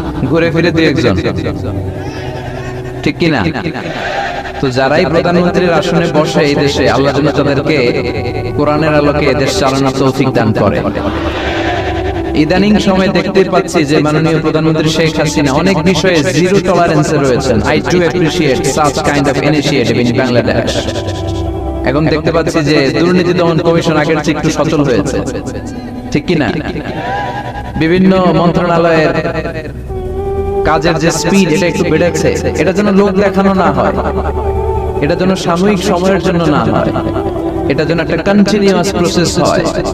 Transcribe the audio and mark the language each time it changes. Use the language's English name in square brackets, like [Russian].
[Bangla] ঘুরে ফিরে 2-1 জন, ঠিক কিনা? তো যারাই প্রধানমন্ত্রীর আসনে বসে এই দেশে, আল্লাহ যেন তাদেরকে কোরআনের আলোকে দেশ চালানোর তৌফিক দান করে। ইদানিং সময় দেখতে পাচ্ছি যে মাননীয় প্রধানমন্ত্রী শেখ হাসিনা অনেক বিষয়ে জিরো টলারেন্সে রয়েছেন। [English] I do appreciate such kind of initiative in Bangladesh. [Bangla] এখন দেখতে পাচ্ছি যে দুর্নীতি দমন কমিশন আগের চেয়ে একটু সচল হয়েছে, ঠিক কি না? বিভিন্ন মন্ত্রণালয়ের কাজের যে স্পিড, এটা একটু বেড়েছে। এটা যেন লোক দেখানো না হয়, এটা যেন সাময়িক সময়ের জন্য না হয়, এটা যেন একটা কন্টিনিউয়াস প্রসেস হয়।